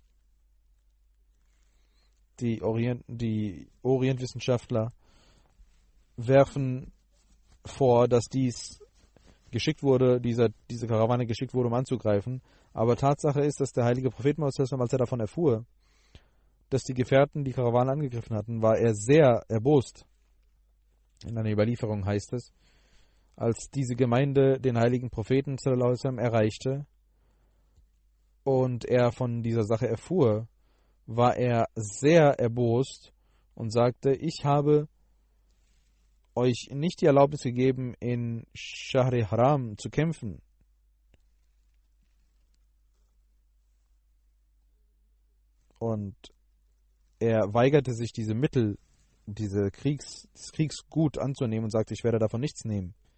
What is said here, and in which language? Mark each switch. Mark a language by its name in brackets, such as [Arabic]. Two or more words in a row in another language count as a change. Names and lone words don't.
[German] Die Orientwissenschaftler werfen vor, dass dies geschickt wurde, diese Karawane geschickt wurde, um anzugreifen. Aber Tatsache ist, dass der heilige Prophet Muhammad, als er davon erfuhr, dass die Gefährten die Karawane angegriffen hatten, war er sehr erbost. In einer Überlieferung heißt es, als diese Gemeinde den heiligen Propheten [Arabic] صلى الله عليه وسلم [German] erreichte und er von dieser Sache erfuhr, war er sehr erbost und sagte, ich habe euch nicht die Erlaubnis gegeben, in [Arabic] شهر حرام [German] zu kämpfen. Und er weigerte sich, diese Mittel, des Kriegsgut anzunehmen und sagte, ich werde davon nichts nehmen.